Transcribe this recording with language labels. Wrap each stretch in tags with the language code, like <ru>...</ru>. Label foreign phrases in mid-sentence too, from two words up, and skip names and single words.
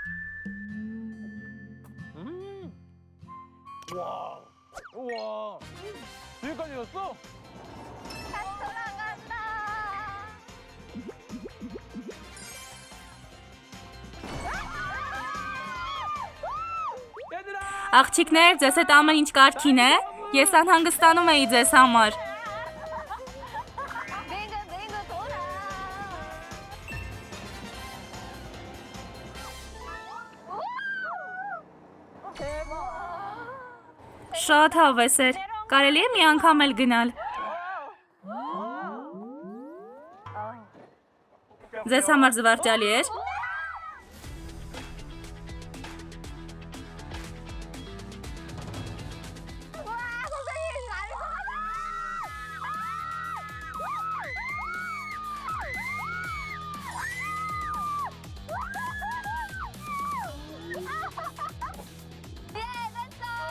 <ko>우와. 여기까지 갔어? 다시 돌아간다. 얘들아!</ko> <hy>Աղջիկներ, ձեզ հետ ամեն ինչ կարգին է։ Ես անհանգստանում էի ձեզ համար։</hy> <ko>내가 돌아.</ko> <hy>Շատ հավես էր։ Կարելի է մի անգամ էլ գնալ։ Ձեզ համար զվարճալի էր։</hy> <ko>와, 선생님 날 예, 됐어.</ko>